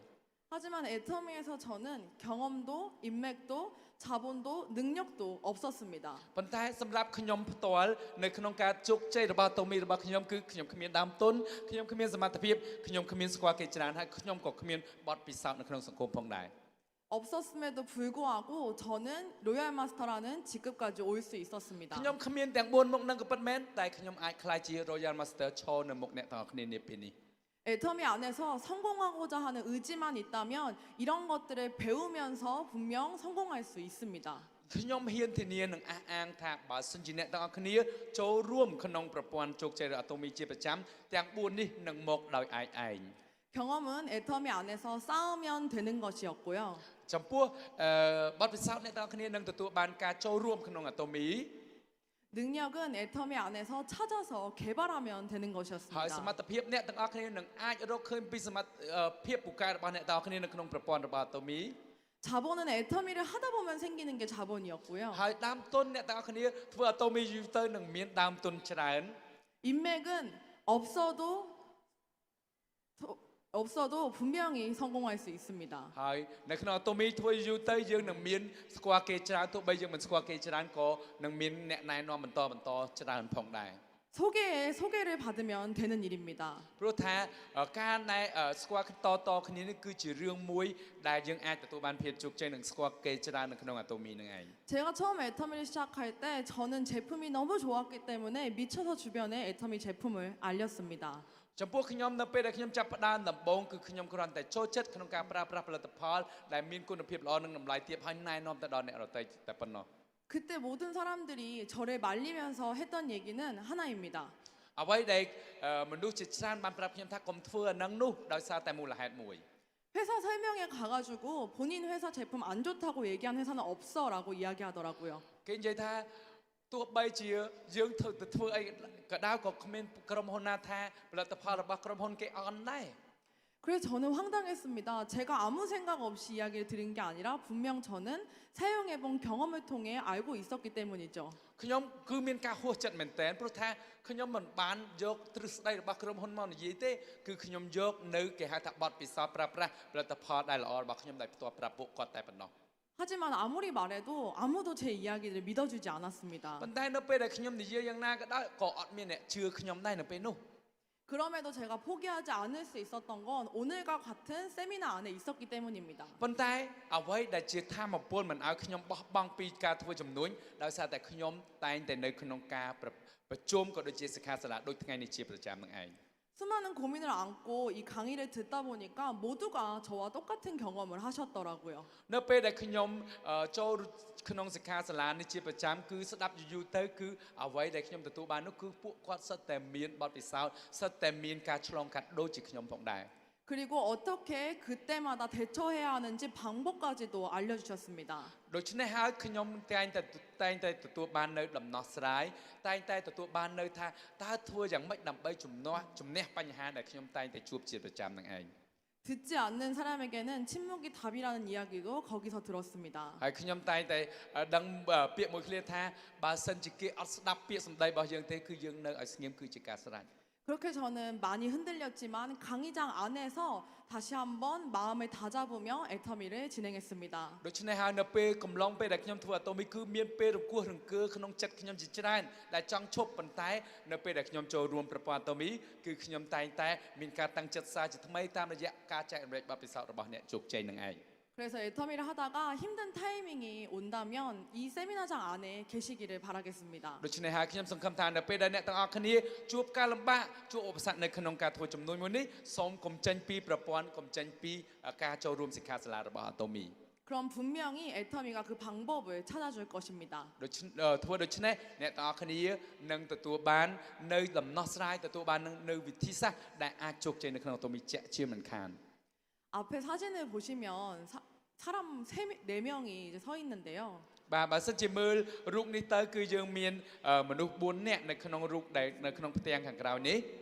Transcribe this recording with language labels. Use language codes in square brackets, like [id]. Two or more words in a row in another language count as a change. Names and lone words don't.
[ko] 하지만 애터미에서 저는 경험도, 인맥도, 자본도, 능력도 없었습니다. [km] ប៉ុន្តែសម្រាប់ខ្ញុំផ្ទាល់នៅក្នុងការជោគជ័យរបស់តូមីរបស់ខ្ញុំគឺខ្ញុំគ្មានដើមទុនខ្ញុំគ្មានសមត្ថភាពខ្ញុំគ្មានស្គាល់គេច្រើនហើយខ្ញុំក៏គ្មានបទពិសោធន៍នៅក្នុងសង្គមផងដែរ [ko] 없었음에도 불구하고 저는 로얄 마스터라는 직급까지 올 수 있었습니다. [km] ខ្ញុំគ្មានទាំង4មុខនឹងក៏ពិតមែនតែខ្ញុំអាចក្លាយជា Royal Master ឈរនៅមុខអ្នកទាំងអស់គ្នានាពេលនេះ [ko] 애터미 안에서 성공하고자 하는 의지만 있다면 이런 것들을 배우면서 분명 성공할 수 있습니다. [km] ខ្ញុំហ៊ានធានានឹងអះអាងថាបើសិនជាអ្នកទាំងអស់គ្នាចូលរួមក្នុងប្រព័ន្ធជោគជ័យរបស់អាតូមីជាប្រចាំទាំង4នេះនឹងមកដោយឯង [ko] 경험은 애터미 안에서 쌓으면 되는 것이었고요. [km] ចំពោះបទពិសោធន៍អ្នកទាំងអស់គ្នានឹងទទួលបានការចូលរួមក្នុងអាតូមី [ko] 능력은 애터미 안에서 찾아서 개발하면 되는 [km] ហើយ [ko] 것이었습니다. [km] សមត្ថភាពអ្នកទាំងអស់គ្នានឹងអាចរកឃើញពីសមត្ថភាពពូកែរបស់អ្នកទាំងអស់គ្នានៅក្នុងប្រព័ន្ធរបស់អាតូមី [ko] 자본은 애터미를 하다 보면 생기는 게 자본이었고요. [km] ហើយដើមទុនអ្នកទាំងអស់គ្នាធ្វើអាតូមីយូរទៅនឹងមានដើមទុនច្រើន [ko] 인맥은 없어도 분명히 성공할 수 있습니다. [km] ហើយនៅក្នុងអាតូមីធ្វើយូរទៅយើងនឹងមានស្គាល់គេច្រើនទោះបីយើងមិនស្គាល់គេច្រើនក៏នឹងមានអ្នកណែនាំបន្តច្រើនផងដែរ [ko] 소개를 받으면 되는 일입니다. [km] ព្រោះថាការណែស្គាល់តគ្នានេះគឺជារឿងមួយដែលយើងអាចទទួលបានភាពជោគជ័យនិងស្គាល់គេច្រើននៅក្នុងអាតូមីនឹងឯង [ko] 제가 처음 애터미를 시작할 때 저는 제품이 너무 좋았기 때문에 미쳐서 주변에 애터미 제품을 알렸습니다. [km] ចំពោះខ្ញុំនៅពេលដែលខ្ញុំចាប់ផ្ដើមដំបូងគឺខ្ញុំគ្រាន់តែចូលចិត្តក្នុងការប្រើប្រាស់ផលិតផលដែលមានគុណភាពល្អនិងតម្លៃទាបហើយណែនាំទៅដល់អ្នកដទៃតែប៉ុណ្ណោះ [ko] 그때 모든 사람들이 저를 말리면서 했던 얘기는 하나입니다. [km] អ្វីដែលមនុស្សជាច្រើនបានប្រាប់ខ្ញុំថាកុំធ្វើអានឹងនោះដោយសារតែមូលហេតុមួយ [ko] 회사 설명회 가가지고 본인 회사 제품 안 좋다고 얘기한 회사는 없어라고 이야기하더라고요. [km] គេនិយាយថាទោះបីជាយើងធ្វើអីក៏ដោយក៏គ្មានក្រុមហ៊ុនណាថាផលិតផលរបស់ក្រុមហ៊ុនគេអន់ដែរ [ko] 그래서 저는 황당했습니다. 제가 아무 생각 없이 이야기를 드린 게 아니라 분명 저는 사용해본 경험을 통해 알고 있었기 때문이죠. [km] ខ្ញុំគឺមានការហួសចិត្តមែនតើព្រោះថាខ្ញុំមិនបានយកទ្រឹស្ដីរបស់ក្រុមហ៊ុនមកនិយាយទេគឺខ្ញុំយកនៅគេហៅថាបទពិសោធន៍ប្រើប្រាស់ផលិតផលដែលល្អរបស់ខ្ញុំដែលផ្ទាល់ប្រាប់ពួកគាត់តែប៉ុណ្ណោះ [ko] 하지만 아무리 말해도 아무도 제 이야기를 믿어주지 않았습니다. [km] ប៉ុន្តែនៅពេលដែលខ្ញុំនិយាយយ៉ាងណាក៏ដោយក៏អត់មានអ្នកជឿខ្ញុំដែរនៅពេលនោះ [ko] 그럼에도 제가 포기하지 않을 수 있었던 건 오늘과 같은 세미나 안에 있었기 때문입니다. [km] ប៉ុន្តែអ្វីដែលជាធម៌ពលមិនឲ្យខ្ញុំបោះបង់ពីការធ្វើចំនួនដោយសារតែខ្ញុំតែងតែនៅក្នុងការប្រជុំក៏ដូចជាសិក្ខាសាលាដូចថ្ងៃនេះជាប្រចាំនឹងឯង [ko] 수많은 고민을 안고 이 강의를 듣다 보니까 모두가 저와 똑같은 경험을 하셨더라고요. [km] នៅពេលដែលខ្ញុំចូលក្នុងសិក្ខាសាលានេះជាប្រចាំគឺស្ដាប់យូរទៅគឺអ្វីដែលខ្ញុំទទួលបាននោះគឺពួកគាត់សិតតែមានបទពិសោធន៍សិតតែមានការឆ្លងកាត់ដូចជាខ្ញុំផងដែរ [ko] 그리고 어떻게 그때마다 대처해야 하는지 방법까지도 알려주셨습니다. [km] ដូច្នេះហើយខ្ញុំតែងតែទទួលបាននៅដំណោះស្រាយតែងតែទទួលបាននៅថាតើធ្វើយ៉ាងម៉េចដើម្បីជំនះបញ្ហាដែលខ្ញុំតែងតែជួបជាប្រចាំនឹងឯង [ko] 듣지 않는 사람에게는 침묵이 답이라는 이야기도 거기서 들었습니다. [km] ហើយខ្ញុំតែងតែដឹងពាក្យមួយឃ្លាថាបើសិនជាគេអត់ស្ដាប់ពាក្យសម្ដីរបស់យើងទេគឺយើងនៅឲ្យស្ងៀមគឺជាការស្រេច [ko] 그렇게 저는 많이 흔들렸지만 강의장 안에서 다시 한번 마음을 다잡으며 애터미를 진행했습니다. [km] ដូច្នេះហើយនៅពេលកំឡុងពេលដែលខ្ញុំធ្វើអាតូមីគឺមានពេលរង្គោះរង្គើក្នុងចិត្តខ្ញុំជាច្រើនដែលចង់ឈប់ប៉ុន្តែនៅពេលដែលខ្ញុំចូលរួមប្រព័ន្ធអាតូមីគឺខ្ញុំតែងតែមានការតាំងចិត្តសារជាថ្មីតាមរយៈការចែករំលែកបទពិសោធន៍របស់អ្នកជោគជ័យនឹងឯង [ko] 그래서 애터미를 하다가 힘든 타이밍이 온다면 이 세미나장 안에 계시기를 바라겠습니다. [km] ដូច្នេះហើយខ្ញុំសង្ឃឹមថានៅពេលដែលអ្នកទាំងអស់គ្នាជួបការលំបាកជួបឧបសគ្គនៅក្នុងការធ្វើចំនួនមួយនេះសូមកុំចេញពីប្រព័ន្ធកុំចេញពីការចូលរួមសិក្ខាសាលារបស់អាតូមី [ko] 그럼 분명히 애터미가 그 방법을 찾아줄 것입니다. [km] ធ្វើដូច្នេះអ្នកទាំងអស់គ្នានឹងទទួលបាននៅដំណោះស្រាយទទួលបាននៅវិធីសាស្ត្រដែលអាចជោគជ័យនៅក្នុងអាតូមីជាក់ជាមិនខាន [ko] 앞에 사진을 보시면 사람 4명이 이제 서 있는데요. [km] បាទបើសិនជាមើលរូបនេះទៅគឺយើងមានមនុស្ស4នាក់នៅក្នុងរូបដែលនៅក្នុងផ្ទាំងខាងក្រោយនេះ